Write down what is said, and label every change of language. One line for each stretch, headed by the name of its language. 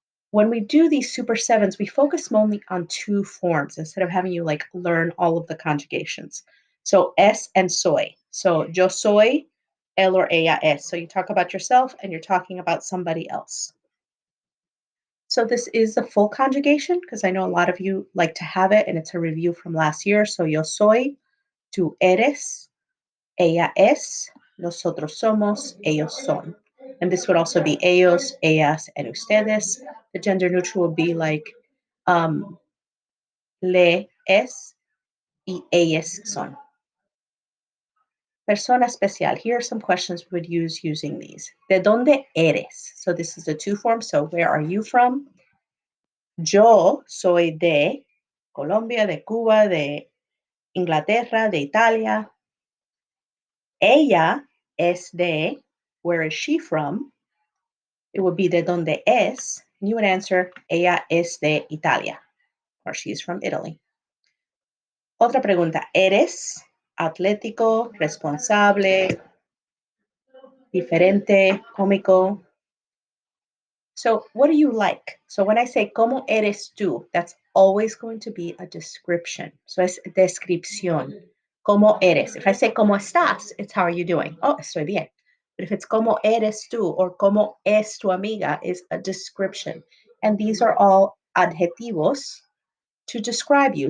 English: When we do these super sevens, we focus mainly on two forms instead of having you like learn all of the conjugations.
Spanish: So es and soy. So yo soy, él or ella es.
English: So you talk about yourself and you're talking about somebody else. So this is the full conjugation because I know a lot of you like to have it, and it's a review from last year.
Spanish: So yo soy, tú eres, ella es, nosotros somos, ellos son.
English: And this would also be ellos, ellas, and ustedes. The gender neutral would be like
Spanish: le es y ellas son.
English: Persona especial. Here are some questions we would use using these.
Spanish: ¿De dónde eres?
English: So this is the two form. So where are you from?
Spanish: Yo soy de Colombia, de Cuba, de Inglaterra, de Italia. Ella es de,
English: where is she from? It would be de donde es. And you would answer,
Spanish: ella es de Italia,
English: or she's from Italy.
Spanish: Otra pregunta, ¿eres atlético, responsable, diferente, cómico?
English: So what do you like? So when I say ¿cómo eres tú? That's always going to be a description.
Spanish: So es descripción. ¿Cómo eres?
English: If I say
Spanish: ¿cómo estás?
English: It's how are you doing?
Spanish: Oh, estoy bien.
English: But if it's
Spanish: ¿cómo eres tú? Or ¿cómo es tu amiga?
English: Is a description. And these are all adjetivos to describe you.